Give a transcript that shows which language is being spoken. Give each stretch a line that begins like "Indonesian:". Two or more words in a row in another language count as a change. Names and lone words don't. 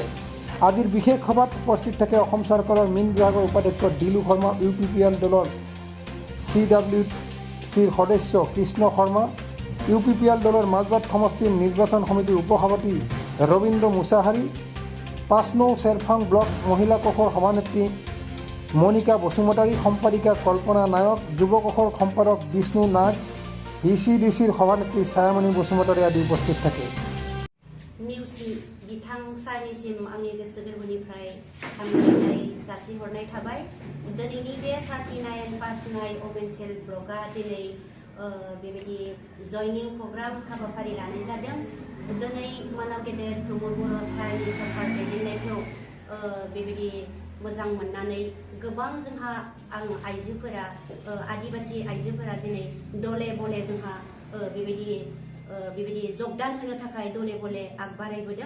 Assamese: আজিৰ বিশেষ সভাত উপস্থিত থাকে অসম চৰকাৰৰ মীন বিভাগৰ উপাধ্যক্ষ দিলু শৰ্মা, UPPL দলৰ CWCৰ সদস্য কৃষ্ণ শৰ্মা, UPPL দলৰ মাজবাট সমষ্টিৰ নিৰ্বাচন সমিতিৰ উপসভাপতি ৰবীন্দ্ৰ মুছাহাৰী, 5 নং চেৰফাং ব্লক মহিলা কোষৰ সভানেত্ৰী মনিকা বসুমতাৰী, সম্পাদিকা কল্পনা নায়ক, যুৱ কোষৰ সম্পাদক বিষ্ণু নাগ, VCDCৰ সভানেত্ৰী ছায়ামণি বসুমতাৰী আদি উপস্থিত থাকে।
Bodo: निउस बिथां सारनिसिम आंनि गोसो गोरबोनिफ्राय हामलायनाय जासिहरनाय थाबाय। दिनैनि बे 39 पास 9 अबेनसेल ब्लकआ दिनै बेबायदि जयनिं प्रग्राम हाबाफारि लानाय जादों। दिनै मानाव गेदेर प्रमोद बर' सारनि सरकार दैदेननायखौ बेबायदि मोजां मोननानै गोबां जोंहा आइजोफोरा आदिबासि आइजोफोरा दिनै दले बले जोंहा बेबायदि जगदान होनो थाखाय दले बले आग बारायबोदों।